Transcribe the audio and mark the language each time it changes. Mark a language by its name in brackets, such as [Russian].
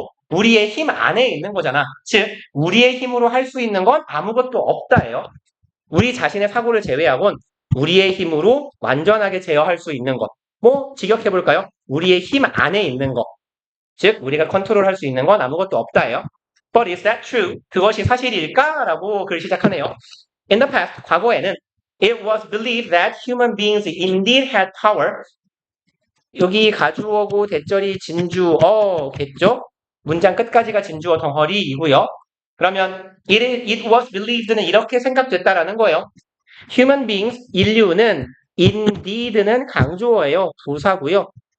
[Korean] 우리의 힘 안에 있는 거잖아. 즉, 우리의 힘으로 할 수 있는 건 아무것도 없다예요. 우리 자신의 사고를 제외하곤 우리의 힘으로 완전하게 제어할 수 있는 것. 뭐 직역해 볼까요? 우리의 힘 안에 있는 것. 즉, 우리가 컨트롤할 수 있는 건 아무것도 없다예요. [English] But is that true? [Korean] 그것이 사실일까? 라고 글 시작하네요. [English] In the past, [Korean] 과거에는 [English] it was believed that human beings indeed had power. [Korean] 여기 가주어고 대절이 진주어겠죠? 문장 끝까지가 진주어 덩어리이고요. 그러면 [English] it was believed [Korean] 는 이렇게 생각됐다라는 거예요. [English] Human beings, [Korean] 인류는 indeed는 강조어예요. 부사고요.